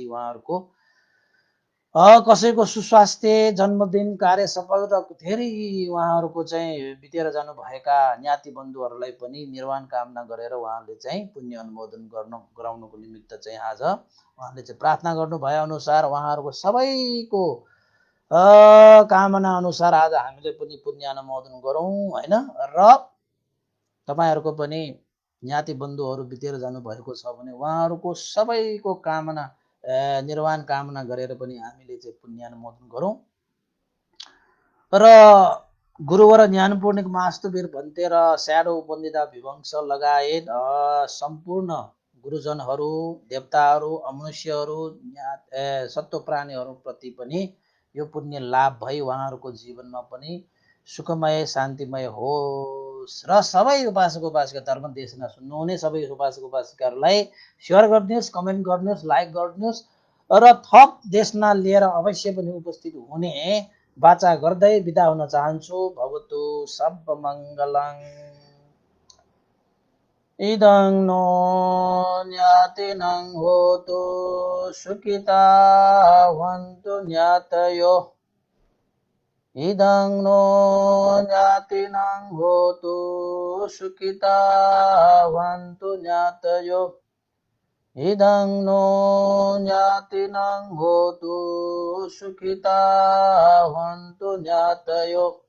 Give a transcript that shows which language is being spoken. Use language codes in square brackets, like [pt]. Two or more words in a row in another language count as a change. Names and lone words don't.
[ne] उहाँहरूको कसैको सुस्वास्थ्य, जन्मदिन, कार्य सफल र धेरै उहाँहरूको चाहिँ बितेर जानुभएका ज्ञाति बन्धुहरूलाई पनि निर्वाण कामना गरेर उहाँले चाहिँ पुण्य अनुमोदन गराउनको निमित्त चाहिँ आज उहाँले चाहिँ प्रार्थना गर्नु भए अनुसार उहाँहरूको सबैको कामना अनुसार आज हामीले पनि पुण्य अनुमोदन गरौँ हैन। र तपाईहरुको पनि ज्ञाति बन्धुहरू बितेर जानु भएको छ भने उहाँहरूको सबैको कामना निर्वाण कामना गरेर पनि हामीले चाहिँ पुण्यानुमोदन गरौँ। र गुरुवर ज्ञानपूर्णिक मास्तुवीर भन्ते र स्याडो वन्दिता विवंश लगायत सम्पूर्ण गुरुजनहरू, देवताहरू, अमनुष्यहरू, सत्व प्राणीहरूप्रति पनि यो पुण्य लाभ भई उहाँहरूको जीवनमा पनि सुखमय शान्तिमय होस्। र सबै उपासक उपासिका धर्म देशना सुन्नुहुने सबै उपासक उपासिकाहरूलाई सेयर गरिदिनुहोस्, कमेन्ट गरिदिनुहोस्, लाइक गरिदिनुहोस् र थप देशना लिएर अवश्य पनि उपस्थित हुने वाचा गर्दै बिदा हुन चाहन्छु। [pi] भवतु सब मङ्गलङ। इदं नो ज्ञातिनं होतु सुखिता भवन्तु ज्ञातयो। इदं नो ज्ञातिनं होतु सुखिता भवन्तु ज्ञातयो इदं नो ज्ञातिनं होतु सुखिता भवन्तु ज्ञातयो